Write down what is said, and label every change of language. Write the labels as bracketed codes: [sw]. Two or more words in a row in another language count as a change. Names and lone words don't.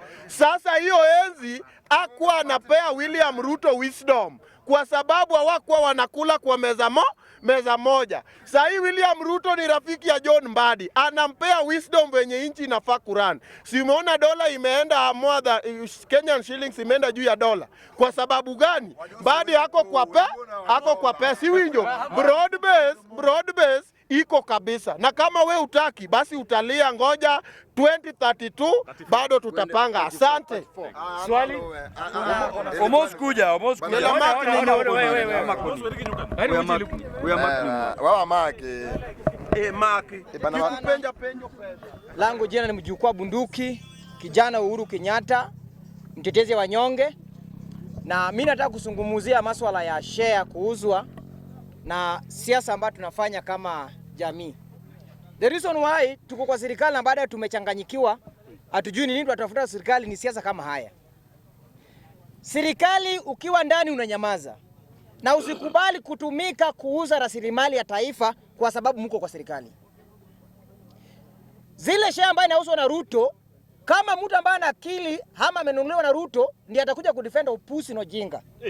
[sw] Sasa hiyo enzi hakuwa anapea William Ruto wisdom kwa sababu hawakuwa wanakula kwa meza moja. Sasa hii William Ruto ni rafiki ya John Badi, anampea wisdom venye nchi inafaa kurun. Si umeona dola imeenda [en] more than Kenyan shillings [sw] imeenda juu ya dola. Kwa sababu gani? Badi hako kwa pesa. Si winjo [en] broad base [sw] iko kabisa. Na kama we utaki basi utalia, ngoja 2032 bado tutapanga. Asante. Swali? Almost kuja. Langu jina ni Mjukuu Bunduki, kijana Uhuru Kenyatta, mtetezi wa wanyonge. Na mimi nataka kuzungumzia masuala ya share kuuzwa na siasa ambayo tunafanya kama jamii. [en] The reason why [sw] tuko kwa serikali na baada tumechanganyikiwa, hatujui ni nini tunatafuta serikali, ni siasa kama haya. Serikali ukiwa ndani unanyamaza na usikubali kutumika kuuza rasilimali ya taifa kwa sababu mko kwa serikali. Zile share ambayo inauzwa na Ruto, kama mtu ambaye ana akili ama amenunuliwa na Ruto, ndiye atakuja kudefend upusi na ujinga.